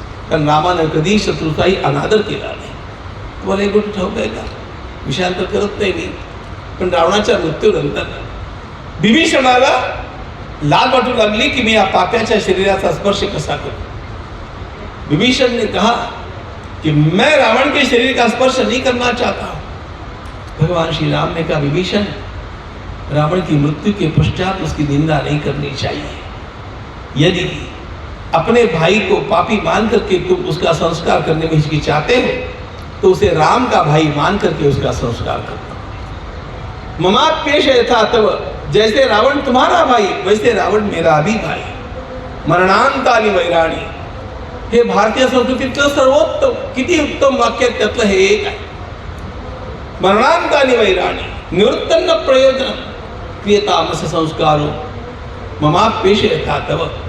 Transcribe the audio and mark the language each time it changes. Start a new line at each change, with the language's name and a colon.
Marathi: कारण रामानं कधी शत्रूचाही अनादर केला नाही. तुम्हाला एक गोष्ट ठाऊक आहे का? विषयांतर करत नाही मी, पण रावणाच्या मृत्यूनंतर विभीषणाला लाज वाटू लागली की मी या पाप्याच्या शरीराचा स्पर्श कसा करूं.
Hindi: विभीषण ने कहा कि मैं रावण के शरीर का स्पर्श नहीं करना चाहता हूं. भगवान श्री राम ने कहा विभीषण, रावण की मृत्यु के पश्चात उसकी निंदा नहीं करनी चाहिए. यदि अपने भाई को पापी मान करके तुम उसका संस्कार करने में हिचकिचाते हो तो उसे राम का भाई मान करके उसका संस्कार करना.
Sanskrit: ममाप्येष यथा तव,
Hindi: जैसे रावण तुम्हारा भाई वैसे रावण मेरा भी भाई.
Sanskrit: मरणांतानि वैराणी,
Marathi: हे भारतीय संस्कृतीतलं सर्वोत्तम, किती उत्तम वाक्य त्यातलं हे एक आहे.
Sanskrit: मरणांतानि वैराणी निवृत्तन्न प्रयोजन क्रियतामस संस्कारो ममाप्येष यथा तव.